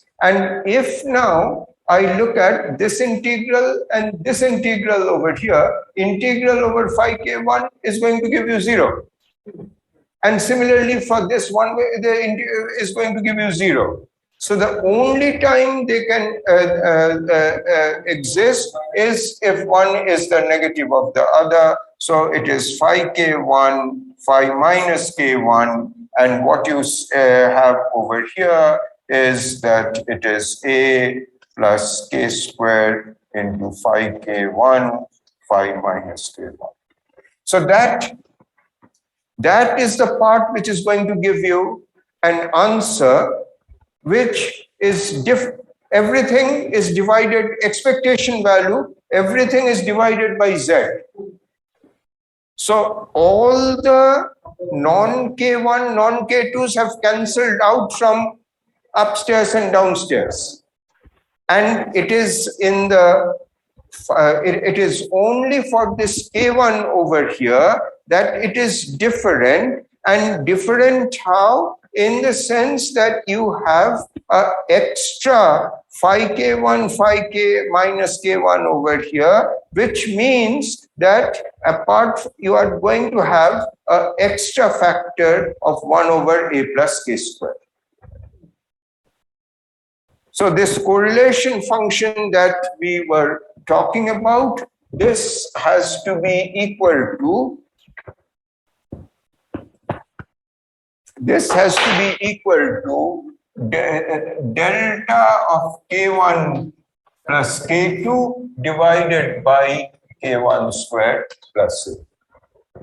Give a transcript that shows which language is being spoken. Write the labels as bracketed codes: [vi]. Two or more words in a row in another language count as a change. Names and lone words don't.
[en] And if now I look at this integral and this integral over here, integral over phi k1 is going to give you 0. And similarly for this one, the integral is going to give you 0. So the only time they can exist is if one is the negative of the other. So it is phi k1, phi minus k1, and what you have over here is that it is a plus k squared into phi k1, phi minus k1. So that is the part which is going to give you an answer which is everything is divided, expectation value, everything is divided by z. So all the non-K1, non-K2s have cancelled out from upstairs and downstairs. And it is in the, it is only for this K1 over here that it is different. And different how? In the sense that you have an extra phi k1, phi k minus k1 over here, which means that apart you are going to have an extra factor of 1 over a plus k squared. So this correlation function that we were talking about, this has to be equal to, this has to be equal to delta of k1 plus k2 divided by k1 squared plus a.